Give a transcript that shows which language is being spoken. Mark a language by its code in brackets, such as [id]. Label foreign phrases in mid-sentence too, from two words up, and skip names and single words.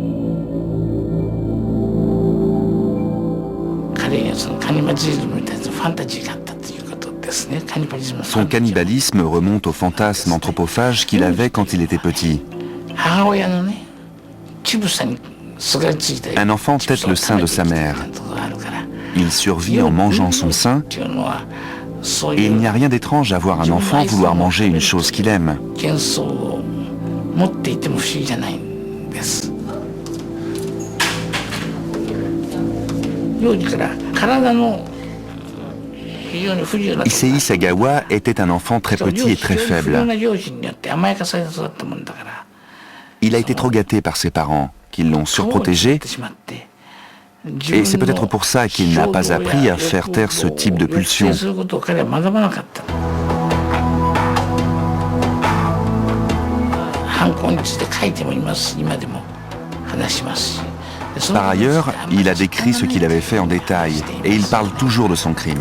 [fr] Son cannibalisme remonte au fantasme anthropophage qu'il avait quand il était petit. Un enfant tète le sein de sa mère. Il survit en mangeant son sein, et il n'y a rien d'étrange à voir un enfant vouloir manger une chose qu'il aime. [ja] 持っていても不思議じゃないんです。幼児から体の [fr] Issei Sagawa était un enfant très petit et très faible. Il a été trop gâté par ses parents, qui l'ont surprotégé, et c'est peut-être pour ça qu'il n'a pas appris à faire taire ce type de pulsion. Par ailleurs, il a décrit ce qu'il avait fait en détail, et il parle toujours de son crime.